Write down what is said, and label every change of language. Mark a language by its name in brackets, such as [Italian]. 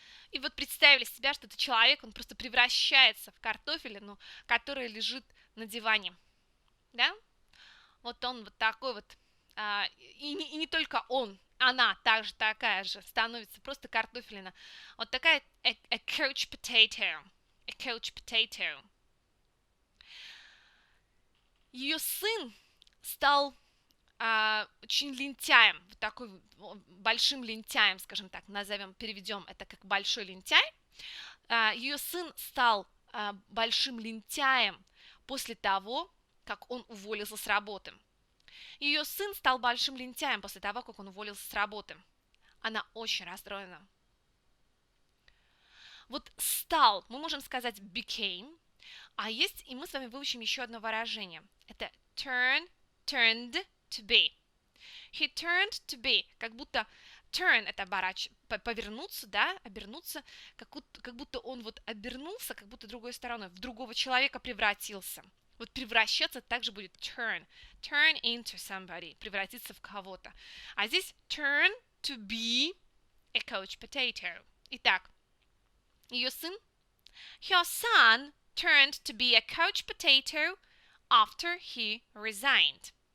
[Russian] И вот представили себя, что это человек, он просто превращается в картофелину, которая лежит на диване, да? Вот он вот такой вот, и не только он, она также такая же, становится просто картофелина. Вот такая [English] a couch potato, a couch potato. [Russian] Ее сын стал очень лентяем, вот такой большим лентяем, скажем так, переведем это как большой лентяй. Ее сын стал большим лентяем после того, как он уволился с работы. Ее сын стал большим лентяем после того, как он уволился с работы. Она очень расстроена. Вот стал, мы можем сказать became, а есть, и мы с вами выучим еще одно выражение. [English] Это turned to be. He turned to be. [Russian] Как будто turn – это повернуться, да, обернуться, как будто он вот обернулся, как будто другой стороной, в другого человека превратился. Вот превращаться также будет turn. Turn into somebody. Превратиться в кого-то. А здесь turn to be a couch potato. Итак, ее сын. [English] Her son turned to be a couch potato after he resigned.